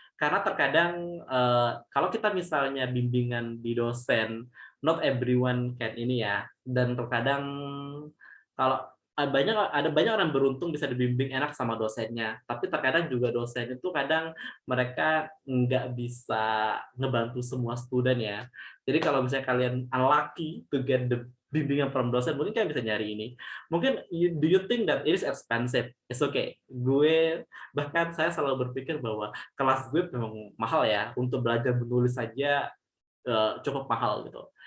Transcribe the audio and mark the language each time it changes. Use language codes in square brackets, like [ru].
[id] Karena terkadang kalau kita misalnya bimbingan di dosen, [en] not everyone can [id] ini ya, dan terkadang kalau ada banyak orang beruntung bisa dibimbing enak sama dosennya, tapi terkadang juga dosen itu kadang mereka nggak bisa ngebantu semua student ya. Jadi kalau misalnya kalian [en] unlucky to get the [id] bimbingan from dosen, mungkin kalian bisa nyari ini. Mungkin [en] do you think that it is expensive? It's okay. [id] Bahkan saya selalu berpikir bahwa kelas gue memang mahal ya, untuk belajar menulis saja cukup mahal gitu.